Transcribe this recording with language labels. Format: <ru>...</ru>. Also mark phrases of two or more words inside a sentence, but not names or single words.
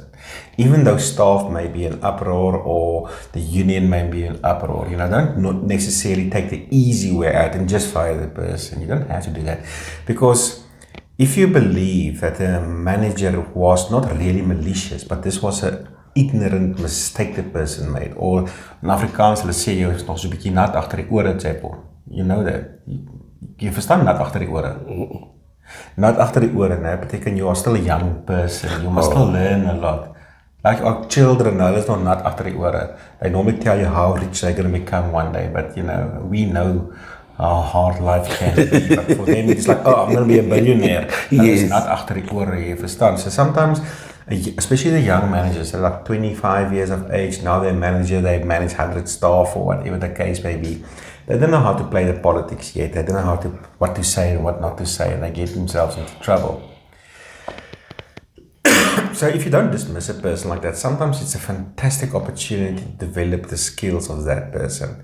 <en>Even though staff may be in uproar or the union may be in uproar, don't necessarily take the easy way out and just fire the person. You don't have to do that. Because if you believe that the manager was not really malicious, but this was an ignorant mistake the person made, or in Afrikaans</en> <af>hulle sê jy is nog so 'n bietjie nat agter die ore,</af> <en>Chaile. You know that.</en> <af>Jy verstaan nat agter die ore. Nat agter die ore, né, beteken</af> <en>you are still a young person. You must still learn a lot. Like our children,</en> <af>hulle is nog nat agter die ore.</af> <en>They normally tell you how rich they're going to become one day, but we know how hard life can be. But for them, it's like, I'm going to be a billionaire. Yes.</en> <af>Not agter die ore, jy verstaan.</af> <en>So sometimes especially the young managers, they're like 25 years of age, now they're manager, they manage 100 staff or whatever the case may be. They don't know how to play the politics yet. They don't know what to say and what not to say, and they get themselves into trouble. So if you don't dismiss a person like that, sometimes it's a fantastic opportunity to develop the skills of that person.</en>